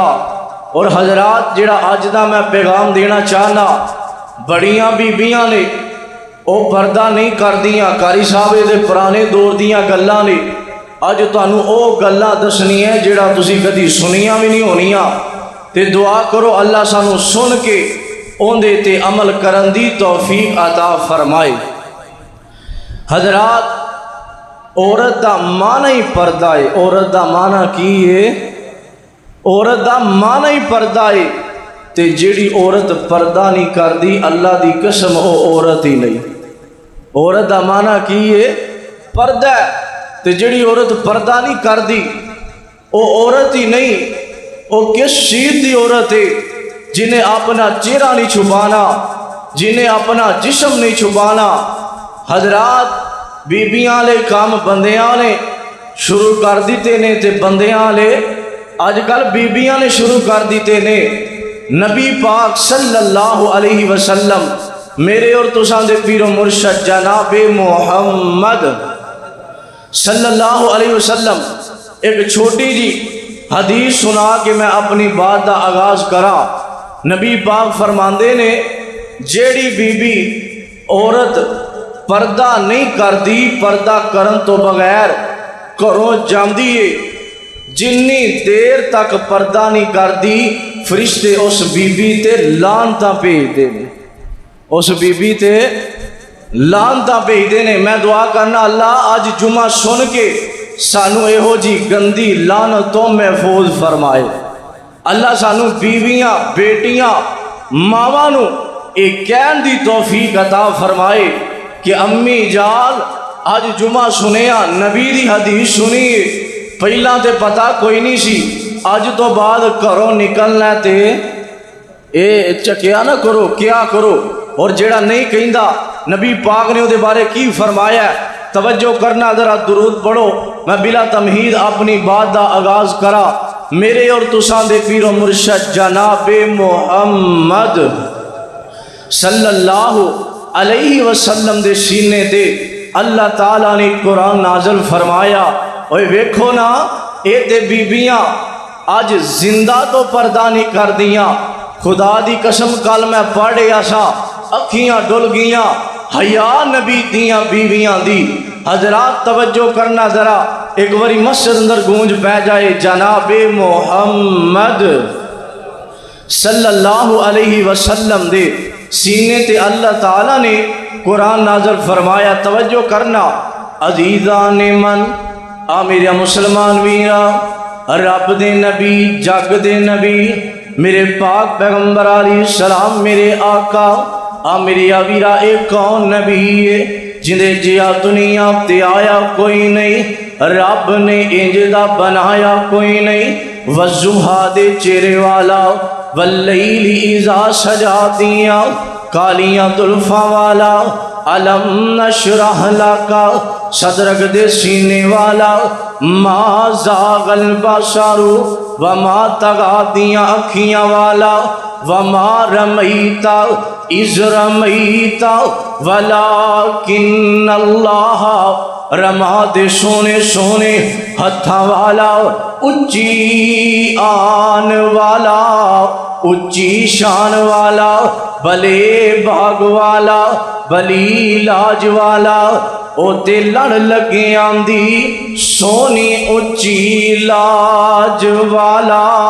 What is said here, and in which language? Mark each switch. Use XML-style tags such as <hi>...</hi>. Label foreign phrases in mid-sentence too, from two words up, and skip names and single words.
<pa>ਔਰ ਹਜ਼ਰਾਤ ਜਿਹੜਾ ਅੱਜ ਦਾ ਮੈਂ ਪੈਗ਼ਾਮ ਦੇਣਾ ਚਾਹਨਾ ਬੜੀਆਂ ਬੀਬੀਆਂ ਨੇ ਉਹ ਪਰਦਾ ਨਹੀਂ ਕਰਦੀਆਂ। ਕਾਰੀ ਸਾਹਬ ਇਹ ਪੁਰਾਣੇ ਦੌਰ ਦੀਆਂ ਗੱਲਾਂ ਨੇ ਅੱਜ ਤੁਹਾਨੂੰ ਉਹ ਗੱਲਾਂ ਦੱਸਣੀਆਂ ਜਿਹੜੀਆਂ ਤੁਸੀਂ ਕਦੀ ਸੁਣੀਆਂ ਵੀ ਨਹੀਂ ਹੋਣੀਆਂ। ਤੇ ਦੁਆ ਕਰੋ ਅੱਲਾਹ ਸਾਨੂੰ ਸੁਣ ਕੇ ਉਹਦੇ ਤੇ ਅਮਲ ਕਰਨ ਦੀ ਤੌਫ਼ੀਕ ਅਤਾ ਫ਼ਰਮਾਏ। ਹਜ਼ਰਾਤ ਔਰਤ ਦਾ ਮਾਅਨਾ ਹੀ ਪਰਦਾ ਹੈ। ਔਰਤ ਦਾ ਮਾਅਨਾ ਕੀ ਹੈ? ਔਰਤ ਦਾ ਮਾਅਨਾ ਹੀ ਪਰਦਾ ਹੈ। ਤੇ ਜਿਹੜੀ ਔਰਤ ਪਰਦਾ</pa> <ur>نہیں کرتی</ur> <pa>ਅੱਲਾਹ ਦੀ ਕਸਮ ਉਹ ਔਰਤ ਹੀ ਨਹੀਂ। ਔਰਤ ਦਾ ਮਾਅਨਾ ਕੀ ਹੈ? ਪਰਦਾ। ਤੇ ਜਿਹੜੀ ਔਰਤ ਪਰਦਾ</pa> <ur>نہیں کرتی</ur> <pa>ਉਹ ਔਰਤ ਹੀ ਨਹੀਂ।</pa> <ur>وہ کس چیز کی عورت ہے? جنہیں اپنا چہرہ نہیں چھپانا جنہیں اپنا جسم نہیں چھپانا.</ur> <pa>ਹਜ਼ਰਾਤ ਬੀਬੀਆਂ ਲੇ ਕੰਮ ਬੰਦਿਆਂ ਨੇ ਸ਼ੁਰੂ ਕਰ ਦਿੱਤੇ ਨੇ ਤੇ ਬੰਦਿਆਂ ਲੇ ਅੱਜਕੱਲ੍ਹ ਬੀਬੀਆਂ ਨੇ ਸ਼ੁਰੂ ਕਰ ਦਿੱਤੇ ਨੇ। ਨਬੀ ਪਾਕ</pa> <ar>صلى الله عليه وسلم</ar> <pa>ਮੇਰੇ ਔਰ ਤੁਸਾਂ ਦੇ ਪੀਰੋ ਮੁਰਸ਼ਦ ਜਨਾਬੇ ਮੁਹੰਮਦ</pa> <ar>صلى الله عليه وسلم</ar> <pa>ਇੱਕ ਛੋਟੀ ਜਿਹੀ ਹਦੀਸ ਸੁਣਾ ਕੇ</pa> <ur>میں اپنی بات کا آغاز کرا.</ur> <pa>ਨਬੀ ਪਾਕ ਫ਼ਰਮਾਂਦੇ ਨੇ ਜਿਹੜੀ ਬੀਬੀ ਔਰਤ ਪਰਦਾ</pa> <ur>نہیں کرتی</ur> <pa>ਪਰਦਾ ਕਰਨ ਤੋਂ ਬਗ਼ੈਰ ਘਰੋਂ ਜਾਂਦੀ ਹੈ ਜਿੰਨੀ ਦੇਰ ਤੱਕ ਪਰਦਾ</pa> <ur>نہیں کرتی</ur> <pa>ਫ਼ਰਿਸ਼ਤੇ ਉਸ ਬੀਬੀ ਤੇ ਲਾਨਤਾਂ</pa> <ur>بھیجتے ہیں.</ur> <pa>ਉਸ ਬੀਬੀ ਤੇ ਲਾਨਤਾਂ</pa> <ur>بھیجتے ہیں.</ur> <pa>ਮੈਂ ਦੁਆ ਕਰਨਾ ਅੱਲਾਹ ਅੱਜ ਜੁਮਾ ਸੁਣ ਕੇ ਸਾਨੂੰ ਇਹੋ ਜਿਹੀ ਗੰਦੀ ਲਾਨਤੋਂ ਮਹਿਫ਼ੂਜ਼ ਫ਼ਰਮਾਏ। ਅੱਲਾਹ ਸਾਨੂੰ ਬੀਵੀਆਂ ਬੇਟੀਆਂ ਮਾਵਾਂ ਨੂੰ ਇੱਕ ਕਹਿਣ ਦੀ ਤੌਫ਼ੀਕ ਅਤਾ ਫ਼ਰਮਾਏ ਕਿ ਅੰਮੀ ਜਾਨ ਅੱਜ ਜੁਮਾ ਸੁਣਿਆ ਨਬੀ ਦੀ ਹਦੀਸ ਸੁਣੀ ਪਹਿਲਾਂ ਤੋਂ ਪਤਾ ਕੋਈ ਨਹੀਂ ਸੀ ਅੱਜ ਤੋਂ ਬਾਅਦ ਘਰੋਂ ਨਿਕਲਣਾ ਤੇ ਇਹ ਚੱਕਿਆ ਨਾ ਕਰੋ ਕਿਆ ਕਰੋ। ਔਰ ਜਿਹੜਾ</pa> <ur>نہیں کہتا</ur> <pa>ਨਬੀ ਪਾਕ ਨੇ ਉਹਦੇ ਬਾਰੇ ਕੀ ਫ਼ਰਮਾਇਆ ਤਵੱਜੋ ਕਰਨਾ, ਜ਼ਰਾ ਦਰੂਦ ਪੜ੍ਹੋ।</pa> <ur>میں بلا تمہید اپنی بات کا آغاز کرا.</ur> <pa>ਮੇਰੇ ਔਰ ਤੁਸਾਂ ਦੇ ਪੀਰੋ ਮੁਰਸ਼ਦ ਜਨਾਬੇ ਮੁਹੰਮਦ</pa> <ar>صلى الله عليه وسلم</ar> <pa>ਦੇ ਸੀਨੇ ਤੇ ਅੱਲਾਹ ਤਾਲਾ ਨੇ ਕੁਰਾਨ ਨਾਜ਼ਿਲ ਫ਼ਰਮਾਇਆ। ਓਏ ਵੇਖੋ ਨਾ, ਇਹ ਤੇ ਬੀਬੀਆਂ ਅੱਜ ਜ਼ਿੰਦਾ ਤੋਂ ਪਰਦਾ ਨਹੀਂ ਕਰਦੀਆਂ। ਖ਼ੁਦਾ ਦੀ ਕਸਮ ਕੱਲ੍ਹ ਮੈਂ ਪੜ੍ਹਿਆ ਸਾ, ਅੱਖੀਆਂ ਡੁੱਲ੍ਹ ਗਈਆਂ ਹਯਾ ਨਬੀ ਦੀਆਂ ਬੀਵੀਆਂ ਦੀ। ਹਜ਼ਰਾਤ ਤਵੱਜੋ ਕਰਨਾ, ਜ਼ਰਾ ਇੱਕ ਵਾਰੀ ਮਸਜਿਦ ਅੰਦਰ ਗੂੰਜ ਪੈ ਜਾਏ ਜਨਾਬੇ ਮੁਹੰਮਦ</pa> <ar>صلى الله عليه وسلم</ar> <pa>ਦੇ ਸੀਨੇ ਤੇ ਅੱਲਾਹ ਤਾਲਾ ਨੇ ਕੁਰਾਨ ਨਾਜ਼ਿਲ ਫ਼ਰਮਾਇਆ। ਤਵੱਜੋ ਕਰਨਾ ਅਜ਼ੀਜ਼ਾਂ ਨੇ ਮਨ, ਆ ਮੇਰਾ ਮੁਸਲਮਾਨ ਵੀਰਾ, ਰੱਬ ਦੇ ਨਬੀ ਜੱਗ ਦੇ ਨਬੀ ਮੇਰੇ ਪਾਕ ਪੈਗ਼ੰਬਰ ਅਲੈਹਿੱਸਲਾਮ ਮੇਰੇ ਆਕਾ, ਆ ਮੇਰੇ ਵੀਰਾ ਇੱਕ ਕੌਣ ਨਬੀ ਹੈ ਜਿੰਦੇ ਜਿਹਾ ਦੁਨੀਆ ਤੇ ਆਇਆ ਕੋਈ ਨਹੀਂ, ਰੱਬ ਨੇ ਇੰਜਦਾ ਬਣਾਇਆ ਕੋਈ ਨਹੀਂ। ਵਜ਼ੁਹਾ ਦੇ ਚਿਹਰੇ ਵਾਲਾ,</pa> <ar>والليل إذا سجى</ar> <pa>ਦੀਆਂ, ਕਾਲੀਆਂ ਜ਼ੁਲਫ਼ਾਂ ਵਾਲਾ,</pa> <ar>ألم نشرح لك صدرك</ar> <pa>ਦੇ ਸੀਨੇ ਵਾਲਾ,</pa> <ar>ما زاغ البصر وما طغى</ar> <pa>ਦੀਆਂ ਅੱਖੀਆਂ ਵਾਲਾ,</pa> <ar>وما رميت إذ رميت ولكن الله رمى</ar> <pa>ਦੇ ਸੋਹਣੇ ਸੋਹਣੇ ਹੱਥਾਂ ਵਾਲਾ, ਉੱਚੀ ਆਨ ਵਾਲਾ, ਉੱਚੀ ਸ਼ਾਨ ਵਾਲਾ, ਭਲੇ ਭਾਗ ਵਾਲਾ, ਭਲੀ ਲਾਜ ਵਾਲਾ, ਓ ਤੇ ਲੜ ਲੱਗੇ ਆਂਦੀ ਸੋਹਣੀ ਉੱਚੀ ਲਾਜ ਵਾਲਾ।</pa>